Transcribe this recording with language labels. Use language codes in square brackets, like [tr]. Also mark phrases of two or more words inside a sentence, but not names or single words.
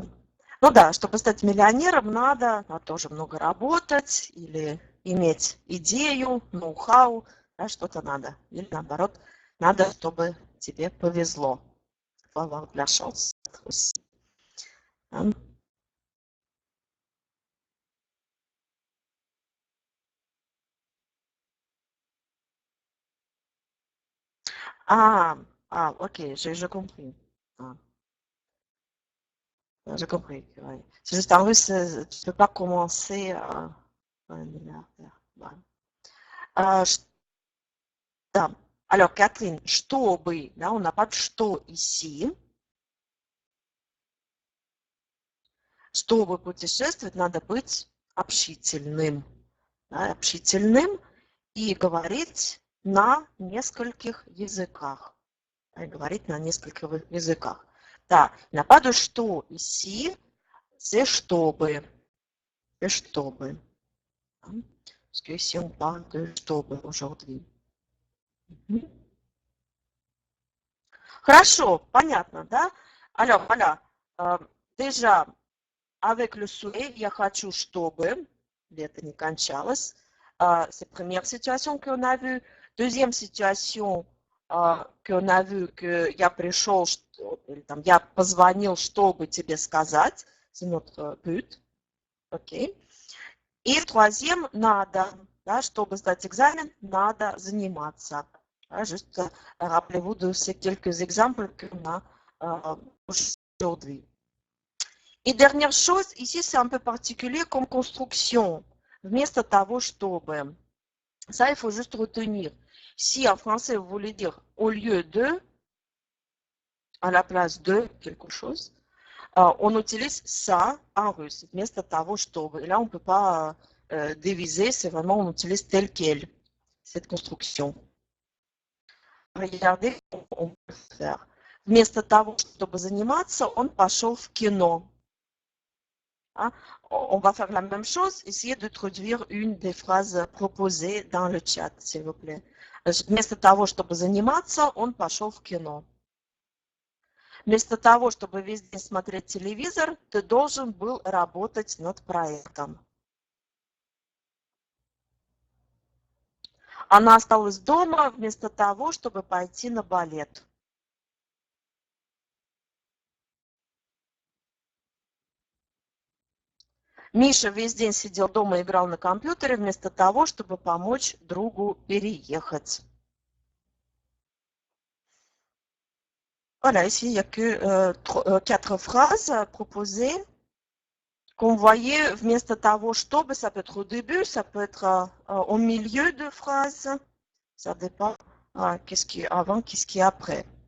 [ru] Ну да, чтобы стать миллионером, надо тоже много работать или иметь идею, ноу-хау, да, что-то надо. Или наоборот, надо, чтобы тебе повезло. [fr] faut avoir de la chance aussi. Hein. Ah, ah, ok, j'ai compris. Ah, j'ai compris. Ouais. C'est juste en russe, tu peux pas commencer un milliardaire. Ouais. Euh, да. Alors, Catherine, [ru] чтобы, да, [fr] on n'a pas de что ici. [ru] Чтобы путешествовать, надо быть общительным. Да, общительным и говорить на нескольких языках. И говорить на нескольких языках. Да, [fr] n'a pas de что ici, c'est чтобы. C'est чтобы. Parce que ici, on parle de чтобы aujourd'hui. [ru] Хорошо, понятно, да? [fr] Alors, voilà. Déjà, avec le souhait, [ru] я хочу, чтобы лето не кончалось. [fr] C'est la première situation qu'on a vue. Deuxième situation qu'on a vue, que [ru] я пришел, или там, я позвонил, чтобы тебе сказать. [fr] C'est notre but. OK. И troisième, [ru] надо. Да, чтобы сдать экзамен, надо заниматься. Да, [fr] juste rappelez-vous de ces quelques exemples qu'on a aujourd'hui. Et dernière chose, ici c'est un peu particulier comme construction. [ru] Вместо того, чтобы. [fr] Ça, il faut juste retenir. Si en français vous voulez dire au lieu de, à la place de quelque chose, on utilise ça en russe. [ru] Вместо того, чтобы. [fr] Et là, on ne peut pas diviser, c'est vraiment on utilise tel quel cette construction. Regardez, on peut faire. [ru] Вместо того, чтобы заниматься, он пошел в кино. [fr] Hein? On va faire la même chose, essayer de traduire une des phrases proposées dans le chat, s'il vous plaît. [ru] Вместо того, чтобы заниматься, он пошел в кино. Вместо того, чтобы весь день смотреть телевизор, ты должен был работать над проектом. Она осталась дома вместо того, чтобы пойти на балет. Миша весь день сидел дома и играл на компьютере вместо того, чтобы помочь другу переехать. [fr] Voilà, ici, il n'y a que 4 phrases proposées. Comme vous voyez, [ru] вместо того, чтобы, [fr] ça peut être au début, ça peut être au milieu de phrase. Ça dépend qu'est-ce qui est avant, qu'est-ce qui est après.